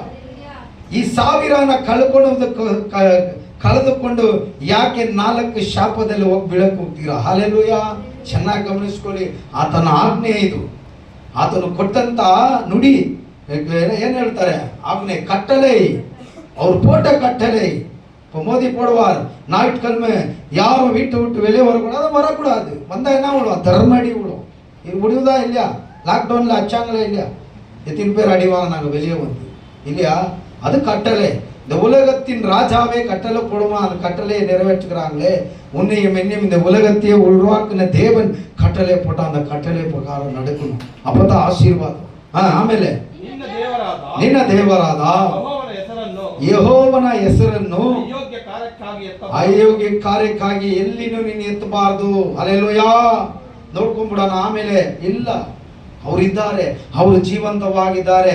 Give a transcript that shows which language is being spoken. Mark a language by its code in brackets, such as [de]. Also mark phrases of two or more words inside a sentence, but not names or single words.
[kn] ಈ 1000ನ ಕಳೆದುಕೊಂಡು ಯಾಕೆ 4 ಶಾಪದಲ್ಲಿ ಹೋಗಿ ಬೀಳಕ್ಕೆ ಹೋಗ್ತೀರಾ? ಹಲ್ಲೆಲೂಯಾ. ಚೆನ್ನಾಗಿ ಗಮನಿಸ್ಕೊಳ್ಳಿ. ಆತನ ಆಜ್ಞೆ ಇದು, ಆತನು ಕೊಟ್ಟಂತ ನುಡಿ. ಏನ್ ಹೇಳ್ತಾರೆ? ಆಜ್ಞೆ, ಕಟ್ಟಲೆ. ಅವ್ರ [ta] போட்ட கட்டளை மோதி போடுவார். ஞாயிற்றுக்கிழமை யாரும் வீட்டை விட்டு வெளியே வரக்கூடாது, வரக்கூடாது. வந்தா என்ன விழுவோம்? திறமடி விழுவோம். இது முடிவுதா இல்லையா? லாக்டவுன்ல அச்சாங்களே இல்லையா? எத்தனை பேர் அடிவாங்க நாங்கள் வெளியே வந்து இல்லையா? அது கட்டளை. இந்த உலகத்தின் ராஜாவே கட்டளை போடுமா, அந்த கட்டளையை நிறைவேற்றுகிறாங்களே. உன்னையும் என்னையும் இந்த உலகத்தையே உருவாக்குன தேவன் கட்டளை போட்டா அந்த கட்டளை பிரகாரம் நடக்கணும். அப்பதான் ಆಶೀರ್ವಾದ. [kn] ಆಮೇಲೆ ನಿನ್ನ ದೇವರಾದ ಯೆಹೋವನ ಹೆಸರನ್ನು ಅಯೋಗ್ಯ ಕಾರ್ಯಕ್ಕಾಗಿ ಎಲ್ಲಿನೂ ನೀನು ಎತ್ತಬಾರದು. ಹಲ್ಲೆಲೂಯಾ. ನೋಡ್ಕೊಂಡ್ಬಿಡೋಣ. ಆಮೇಲೆ ಇಲ್ಲ, ಅವರಿದ್ದಾರೆ, ಅವರು ಜೀವಂತವಾಗಿದ್ದಾರೆ.